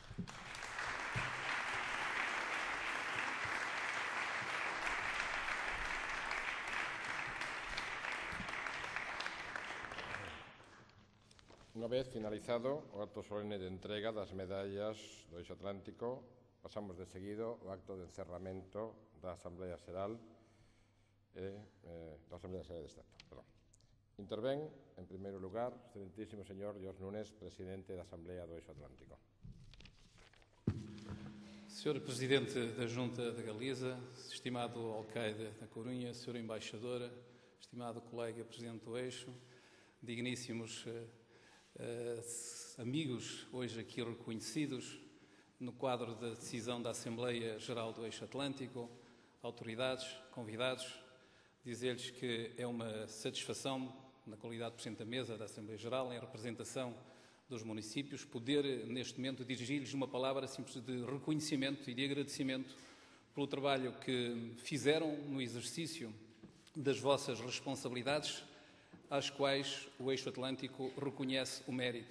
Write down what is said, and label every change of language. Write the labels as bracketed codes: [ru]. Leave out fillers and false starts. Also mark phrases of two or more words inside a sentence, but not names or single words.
[gl] Una vez finalizado o acto solene de entrega das medallas do Eixo Atlántico, pasamos de seguido ao acto de encerramento da Asamblea Xeral de Estado. Perdón. Intervén, en primeiro lugar, o excelentísimo señor Jorge Nunes, presidente da Asamblea do Eixo Atlántico. [pt] Senhor Presidente da Junta da Galiza, estimado Alcaide da Corunha, Senhor Embaixador, estimado colega Presidente do Eixo, digníssimos amigos hoje aqui reconhecidos no quadro da decisão da Assembleia Geral do Eixo Atlântico, autoridades, convidados, dizer-lhes que é uma satisfação, na qualidade de Presidente da Mesa da Assembleia Geral, em representação dos municípios, poder neste momento dirigir-lhes uma palavra simples de reconhecimento e de agradecimento pelo trabalho que fizeram no exercício das vossas responsabilidades, às quais o Eixo Atlântico reconhece o mérito.